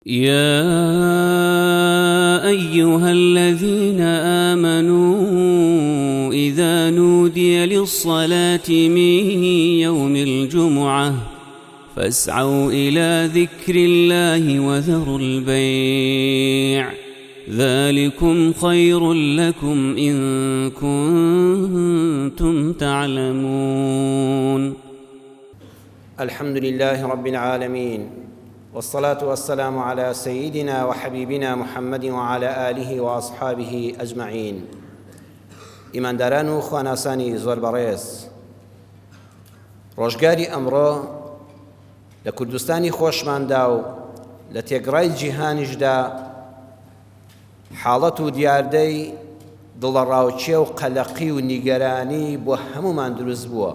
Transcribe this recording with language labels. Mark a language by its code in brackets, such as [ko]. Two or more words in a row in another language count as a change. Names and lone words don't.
[ar] يا أيها الذين آمنوا إذا نودي للصلاة من يوم الجمعة فاسعوا إلى ذكر الله وذروا البيع ذلكم خير لكم إن كنتم تعلمون. الحمد لله رب العالمين، والصلاة والسلام على سيدنا وحبيبنا محمد وعلى آله وأصحابه أجمعين. [ckb] إيمان داران و خواناسانی زۆر بەڕێز، ڕۆژگاری ئەمڕۆ لە کوردستانی خۆشماندا و لە تێگڕای جیهانیشدا حاڵەت و دیاردەی دڵەڕاوچێ و قەلەقی و نیگەرانی بۆ هەمومان دروست بووە.